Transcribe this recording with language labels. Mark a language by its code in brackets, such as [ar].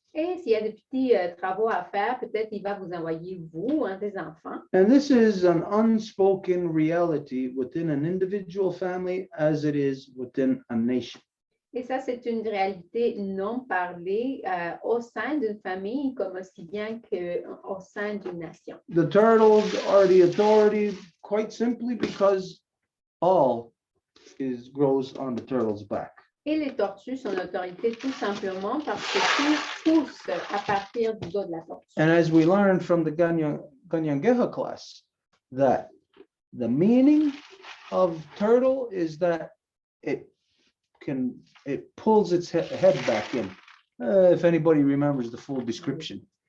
[fr] Et s'il y a des petits travaux à faire, peut-être il va vous envoyer, vous, un des enfants. [en] And this is an unspoken reality within an individual family as it is within a nation. [fr] Et ça, c'est une réalité non parlée au sein d'une famille comme aussi bien qu'au sein d'une nation. [en] The turtles are the authority quite simply because all grows on the turtle's back. [fr] Et les tortues sont l'autorité tout simplement parce que tout pousse à partir du dos de la tortue. [en] And as we learned from the Ganyangeha class, that the meaning of turtle is that it pulls its head back in. If anybody remembers the full description.